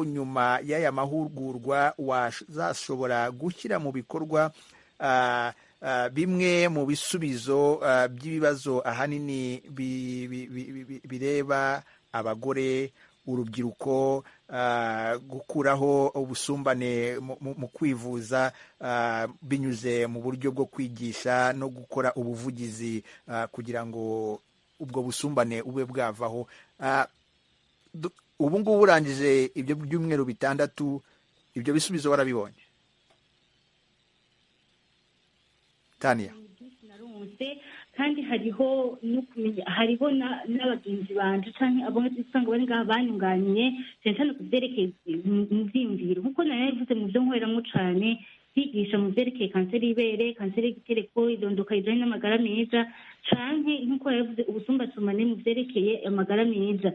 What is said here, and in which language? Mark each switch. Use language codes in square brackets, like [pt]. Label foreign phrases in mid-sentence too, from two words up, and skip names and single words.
[rw] nyuma y'aya mahugurwa wazashobora gushyira mu bikorwa bimwe mu bisubizo by'ibibazo ahanini bireba abagore, urubyiruko, gukuraho ubusumbane mu kwivuza binyuze mu buryo bwo kwigisha no gukora ubuvugizi kugira ngo ubwo busumbane ube bwavaho. Ubu ngubu urangije ibyo byumweru 6, ibyo bisubizo warabibonye Tania? [rn] Kandi hariho no kumenya, hariho n'abagenzi banje canke abo usanga bari ngaha banyunganiye cyane ku byerekeye ivyiyumviro, nkuko nabivuze mu byo nkoreramwo cane, kwigisha mu byerekeye kanseri y'ibere, kanseri y'igitereko, idondoka rijanye n'amagara meza, canke nkuko yavuze ubusumbasumbane mu byerekeye amagara meza.